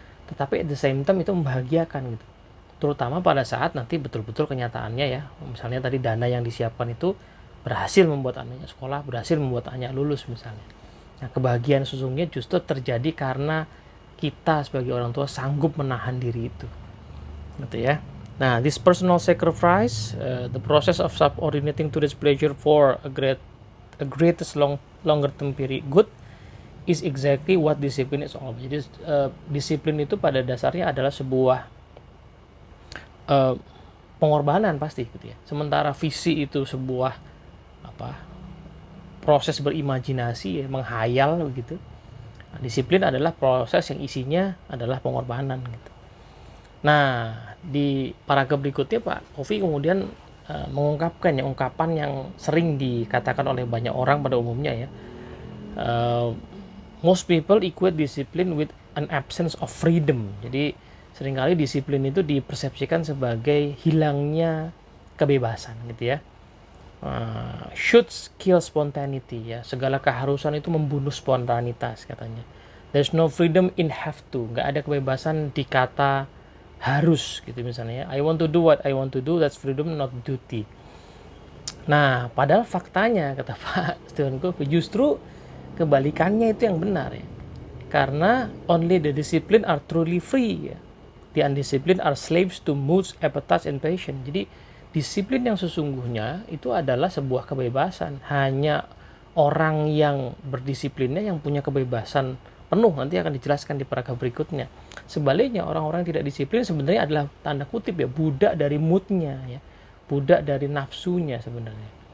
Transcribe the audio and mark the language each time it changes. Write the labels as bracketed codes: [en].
[id] Tetapi [en] at the same time [id] itu membahagiakan gitu. Terutama pada saat nanti betul-betul kenyataannya ya, misalnya tadi dana yang disiapkan itu berhasil membuat anaknya sekolah, berhasil membuat anaknya lulus misalnya. Nah, kebahagiaan sesungguhnya justru terjadi karena kita sebagai orang tua sanggup menahan diri itu. Gitu ya. [en] Nah, this personal sacrifice, the process of subordinating to this pleasure for a greatest longer term period good is exactly what discipline is all about. [id] Jadi disiplin itu pada dasarnya adalah sebuah pengorbanan pasti gitu ya. Sementara visi itu sebuah proses berimajinasi ya, menghayal begitu. Nah, disiplin adalah proses yang isinya adalah pengorbanan gitu. Nah, di paragraf berikutnya Pak Kofi kemudian mengungkapkan ya, ungkapan yang sering dikatakan oleh banyak orang pada umumnya ya. [en] Most people equate discipline with an absence of freedom. [id] Jadi seringkali disiplin itu dipersepsikan sebagai hilangnya kebebasan gitu ya. [en] Should kill spontaneity [id] ya. Segala keharusan itu membunuh spontanitas katanya. [en] There's no freedom in have to. [id] Nggak ada kebebasan di kata harus gitu misalnya ya. [en] I want to do what I want to do, that's freedom not duty. [id] Nah, padahal faktanya kata Pak Stephen Covey justru kebalikannya itu yang benar ya. [en] Karena only the disciplined are truly free ya. The undisciplined are slaves to moods, appetites, and passion. [id] Jadi disiplin yang sesungguhnya itu adalah sebuah kebebasan. Hanya orang yang berdisiplinnya yang punya kebebasan penuh, nanti akan dijelaskan di paragraf berikutnya. Sebaliknya orang-orang yang tidak disiplin sebenarnya adalah tanda kutip ya budak dari moodnya ya, budak dari nafsunya sebenarnya.